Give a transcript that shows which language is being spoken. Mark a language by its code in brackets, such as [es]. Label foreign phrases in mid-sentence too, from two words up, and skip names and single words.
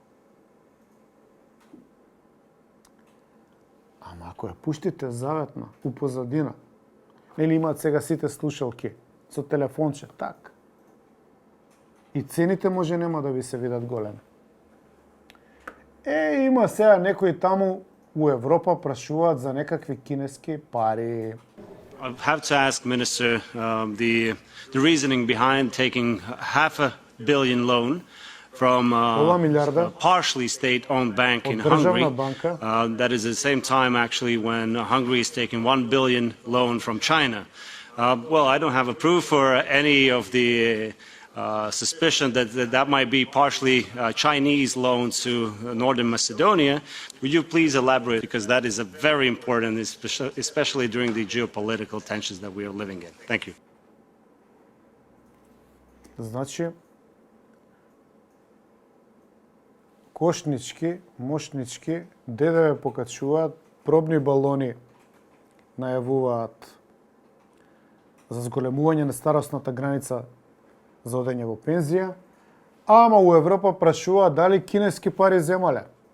[mk] Ама ако ја пуштите заветна, у позадина, нели имаат сега сите слушалки со телефонче, така. И цените може нема да ви се видат големи. Има сега некои таму у Европа прашуваат за некакви кинески пари. [en] I have to ask, Minister, the reasoning behind taking $500 million loan from [mk] Пола милијарда. [en] a partially state-owned bank in [mk] Од државна [en] Hungary. [mk] banka. [en] That is at the same time, actually, when Hungary is taking 1 billion loan from China. Well, I don't have a proof for any of the suspicion that might be partially Chinese loans to Northern Macedonia. Would you please elaborate, because that is a very important, especially during the geopolitical tensions that we are living in. Thank you. [mk] Значи, кошнички, мошнички, ДДВ покачуваат, пробни балони најавуваат за зголемување на старосната граница за одење во пензија, ама у Европа прашуваат дали кинески пари земале.